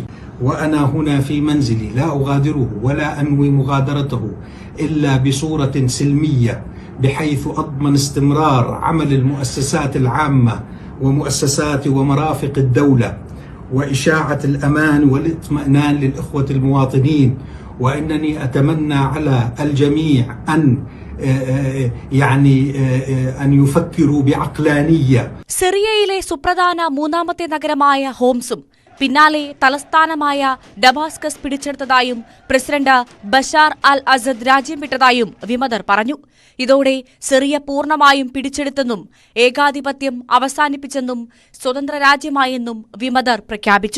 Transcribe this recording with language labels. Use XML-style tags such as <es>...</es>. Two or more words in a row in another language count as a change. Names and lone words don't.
<ar>وأنا هنا في منزلي لا أغادره ولا أنوي مغادرته إلا بصورة سلمية بحيث أضمن استمرار عمل المؤسسات العامة ومؤسسات ومرافق الدولة وإشاعة الأمان والاطمئنان للإخوة المواطنين. وإنني أتمنى على الجميع أن يفكروا بعقلانية.</ar> <ml>സിറിയയിലെ സുപ്രധാന മൂന്നാമത്തെ നഗരമായ ഹോംസും പിന്നാലെ തലസ്ഥാനമായ ഡമാസ്കസ് പിടിച്ചെടുത്തതായും പ്രസിഡന്റ് ബഷാർ അൽ അസദ് രാജ്യം വിട്ടതായും വിമതർ പറഞ്ഞു. ഇതോടെ സിറിയ പൂർണ്ണമായും പിടിച്ചെടുത്തെന്നും ഏകാധിപത്യം അവസാനിപ്പിച്ചെന്നും സ്വതന്ത്ര രാജ്യമായെന്നും വിമതർ പ്രഖ്യാപിച്ചു.</ml>